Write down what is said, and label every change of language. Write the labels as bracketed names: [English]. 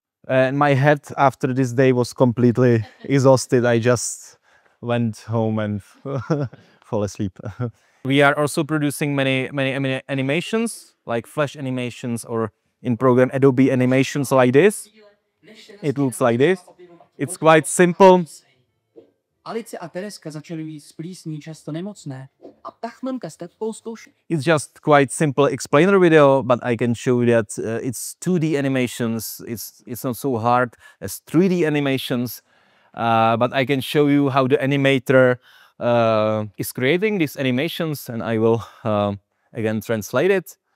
[English] And my head after this day was completely exhausted. I just went home and fall asleep. We are also producing many animations, like flash animations or in program Adobe animations like this. It looks like this. It's quite simple. [Czech] Alice a Tereska začaly být z plísní často nemocné a tachmanka s tetkou zkoušely. [English] It's just quite simple explainer video, but I can show you that it's 2D animations. It's not so hard as 3D animations, but I can show you how the animator is creating these animations, and I will again translate it.